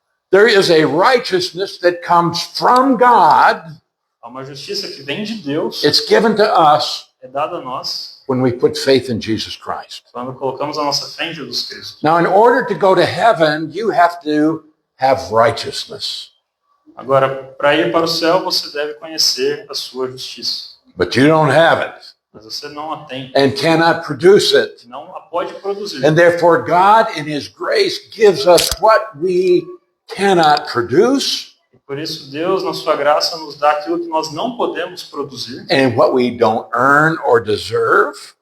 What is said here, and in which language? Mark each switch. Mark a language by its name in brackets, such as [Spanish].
[English] There is a righteousness that comes from God. [Portuguese] Há uma justiça que vem de Deus, [English] It's given to us [Portuguese] é dada a nós, [English] when we put faith in Jesus Christ. [Portuguese] quando colocamos a nossa fé em Jesus Cristo. [English] Now, in order to go to heaven, you have to have righteousness. [Portuguese] Agora, para ir para o céu, você deve conhecer a sua justiça. [English] But you don't have it [Portuguese] Mas você não a tem, [English] and cannot produce it. [Portuguese] não a pode produzir. [English] And therefore, God, in his grace, gives us what we cannot produce [Portuguese] E por isso, Deus, na sua graça, nos dá aquilo que nós não podemos produzir [English] and what we don't earn or deserve.